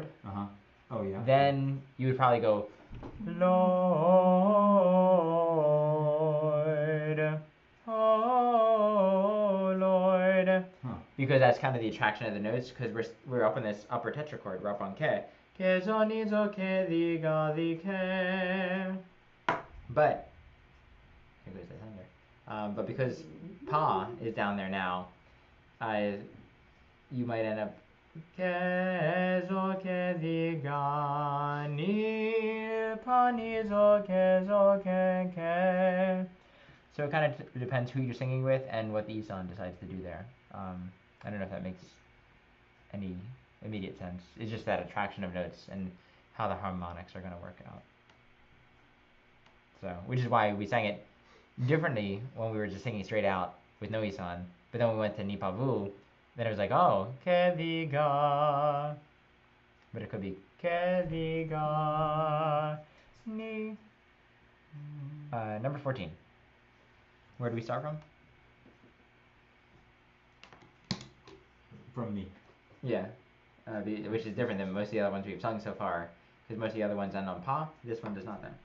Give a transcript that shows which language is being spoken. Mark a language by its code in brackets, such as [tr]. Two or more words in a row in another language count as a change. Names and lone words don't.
[en] Oh yeah. Then you would probably go Lord, oh Lord, because that's kind of the attraction of the notes. Because we're up in this upper tetrachord. We're up on Ke. Ke zonizo ke di ga di ke. But here goes the thunder. But because Pa is down there now, you might end up Ke zo ke di ga ni pa ni zo ke ke. So it kind of depends who you're singing with and what the Isan decides to do there. I don't know if that makes any immediate sense. It's just that attraction of notes and how the harmonics are going to work out. So, which is why we sang it differently when we were just singing straight out with no Isan. But then we went to Nipavu, then it was like, oh, ke di ga. But it could be ke di ga ni. Number 14. Where do we start from? From me. Yeah, which is different than most of the other ones we've sung so far. Because most of the other ones end on Pa. This one does not then.